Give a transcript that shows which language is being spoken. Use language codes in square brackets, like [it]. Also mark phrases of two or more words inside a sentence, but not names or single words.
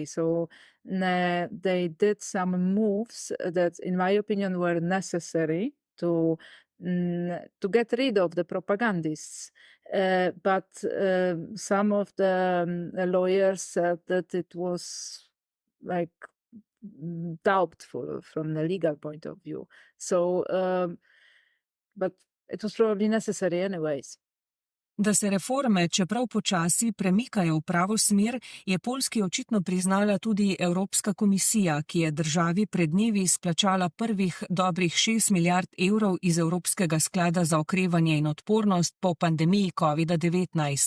[en] So they did some moves that, in my opinion, were necessary to get rid of the propagandists. But some of the lawyers said that it was like doubtful from the legal point of view. So, but it was probably necessary anyways. [sl] Da se reforme, čeprav počasi, premikajo v pravo smer, je Poljski očitno priznala tudi Evropska komisija, ki je državi pred dnevi izplačala prvih dobrih 6 milijard evrov iz Evropskega sklada za okrevanje in odpornost po pandemiji COVID-19.